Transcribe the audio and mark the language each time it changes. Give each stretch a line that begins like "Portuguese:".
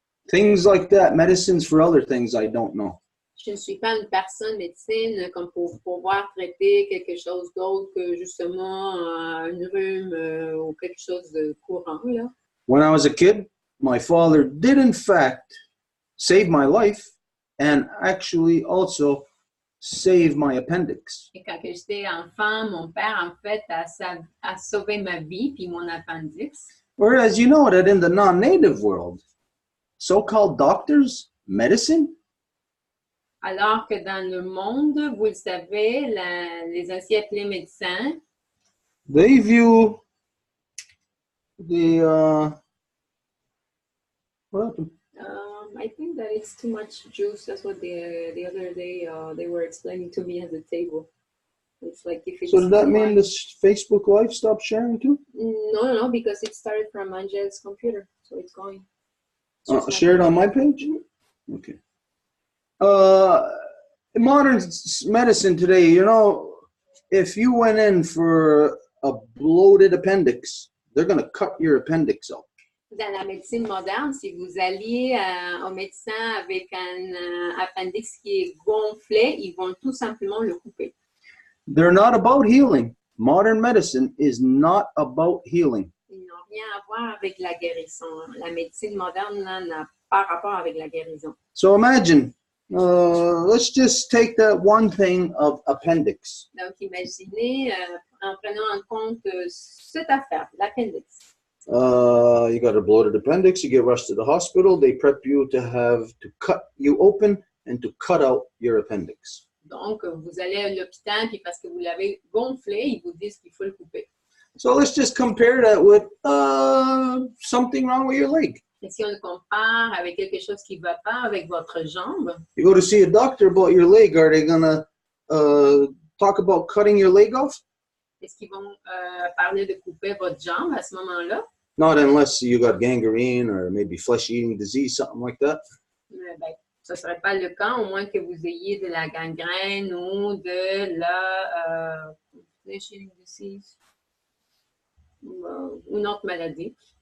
English: Things like that, medicines for other things I don't know.
French: Je ne suis pas une personne médecine comme pour pouvoir traiter quelque chose d'autre que justement une rhume ou quelque chose de courant. Là.
English: When I was a kid, my father did in fact save my life and actually also save my appendix.
French: Et quand j'étais enfant, mon père en fait a sauvé ma vie puis mon appendix.
English: Whereas you know that in the non-native world, so-called doctors, medicine,
French: alors que dans le monde, vous le savez, les ainsi appelés médecins,
English: they view the what happened? I think that it's too much juice. That's what the other day they were explaining to me at the table. It's like if it's So does that mean this Facebook Live stopped sharing too? No, because it started from Angel's computer, so it's going. Share it on my page? Okay. Modern medicine today, you know, if you went in for a bloated appendix, they're going to cut your appendix out.
French: Dans la médecine moderne, si vous alliez au médecin avec un appendix qui est gonflé, ils vont tout simplement le couper.
English: They're not about healing. Modern medicine is not about healing.
French: Ils n'ont rien à voir avec la guérison. La médecine moderne n'a pas rapport avec la guérison.
English: So imagine, let's just take that one thing of appendix.
French: Donc, imaginez, en prenant en compte cette affaire, l'appendix.
English: You got a bloated appendix, you get rushed to the hospital, they prep you to cut you open and to cut out your appendix.
French: Donc, vous allez à l'hôpital, puis parce que vous l'avez gonflé, ils vous disent qu'il faut le couper.
English: So let's just compare that with something wrong with your leg.
French: Et si on le compare avec quelque chose qui ne va pas avec votre jambe,
English: You go to see a doctor about your leg, are they going to talk about cutting your leg off?
French: est-ce qu'ils vont parler de couper votre jambe à ce moment-là?
English: Not unless you got gangrene or maybe flesh-eating disease, something like that.
French: Ben, ce ne serait pas le cas, au moins que vous ayez de la gangrène ou de la
English: flesh-eating disease
French: ou une autre maladie.